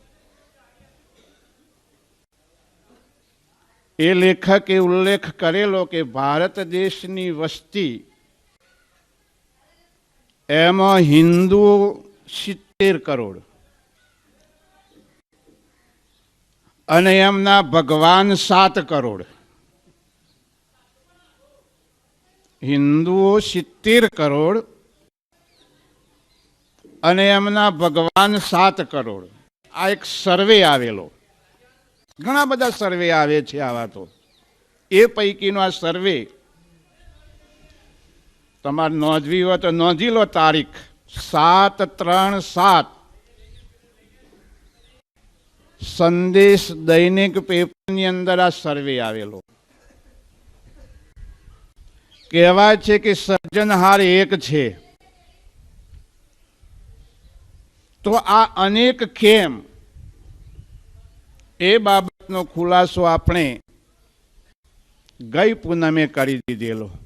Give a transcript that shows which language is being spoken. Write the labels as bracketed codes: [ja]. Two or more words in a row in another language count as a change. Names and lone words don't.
[gu] એ લેખકે ઉલ્લેખ કરેલો કે ભારત દેશની વસ્તી એમાં હિંદુ 70 કરોડ અને એમના ભગવાન 7 કરોડ। હિંદુઓ 70 કરોડ અને એમના ભગવાન 7 કરોડ। આ એક સર્વે આવેલો। ઘણા બધા સર્વે આવે છે આવા તો એ પૈકીનો આ સર્વે તમારે નોંધવી હો તો નોંધી લો। તારીખ 7/3/7 સંદેશ દૈનિક પેપરની અંદર આ સર્વે આવેલો। કહેવાય છે કિ સર્જનહાર એક છે તો આ અનેક કેમ એ બાબતનો ખુલાસો આપણે ગઈ પૂનમે કરી દીધેલો।